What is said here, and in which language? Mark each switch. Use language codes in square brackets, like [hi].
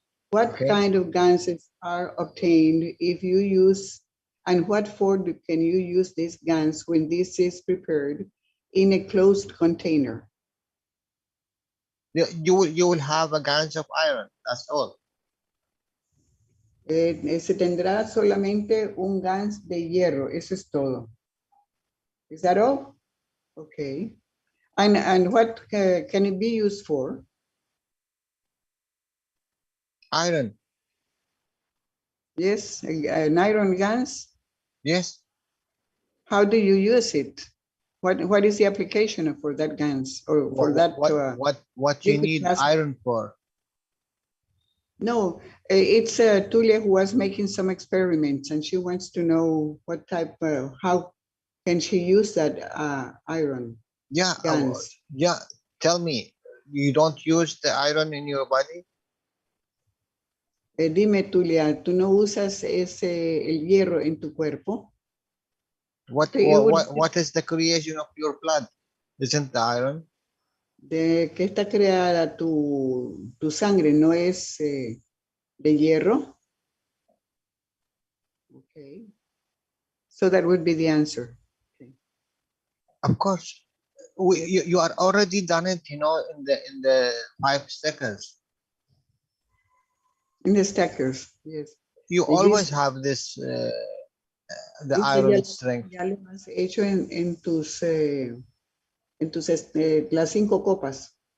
[en] What kind of gases are obtained if you use, and what for can you use these GANs when this is prepared in a closed container? You will have a gans of iron, that's all. [es] Se tendrá solamente un GANS de hierro, eso es todo. [en] Is that all? Okay. And what can it be used for? Iron. Yes, an iron GANS? Yes. How do you use it? What is the application for that GANS or for what you need iron for? No, it's Tulia who was making some experiments and she wants to know what type, how can she use that iron? Yeah, yeah. Tell me, you don't use the iron in your body? [es] Dime, Tulia, ¿tú no usas el hierro en tu cuerpo? [en] What is the creation of your blood? Isn't the iron? [es] ¿De qué está creada tu sangre? ¿No es de hierro? [en] Okay. So that would be the answer. Okay. Of course. You are already done it, in the 5 stackers. In the stackers, yes. You always have this, the iron strength. [es] Ya lo has hecho en tus las 5 copas.